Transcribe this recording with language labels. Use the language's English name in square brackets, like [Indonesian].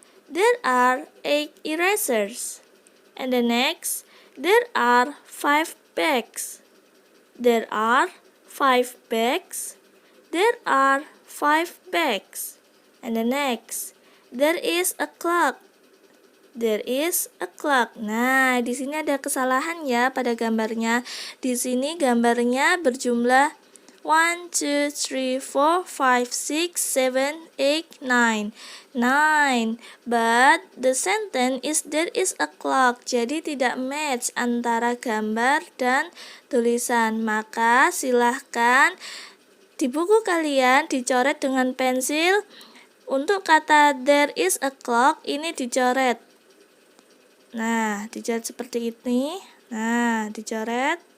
[English] There are 8 erasers. And the next, there are 5 bags. There are 5 bags. There are 5 bags. And the next, there is a clock. There is a clock. [Indonesian] Nah, di sini ada kesalahan ya pada gambarnya. Di sini gambarnya berjumlah 1, 2, 3, 4, 5, 6, 7, 8, 9. 9. [English] But the sentence is there is a clock. [Indonesian] Jadi tidak match antara gambar dan tulisan. Maka silahkan di buku kalian dicoret dengan pensil. Untuk kata [English] there is a clock [Indonesian] ini dicoret. Nah, dicoret seperti ini. Nah, dicoret.